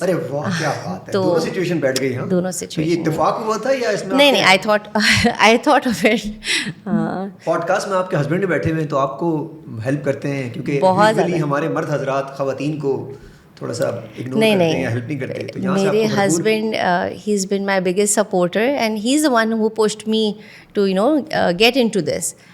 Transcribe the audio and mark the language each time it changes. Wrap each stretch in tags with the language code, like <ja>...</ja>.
<ur>ارے واہ کیا بات ہے, دونوں سچویشن بیٹھ گئی. ہاں دونوں سچویشن. یہ اتفاق ہوا تھا یا اس میں</ur> <en>نہیں, I thought of it.</en> <ur>Pod cost میں آپ کے ہسبینڈ بیٹھے ہوئے ہیں تو آپ کو ہیلپ کرتے ہیں, کیونکہ یوزلی ہمارے مرد حضرات خواتین کو تھوڑا سا اگنور کرتے ہیں یا ہیلپ نہیں کرتے. تو یہاں سے میرے husband</ur> <en>He is been my biggest supporter, and he is the one who pushed me to you know get in to this.</en>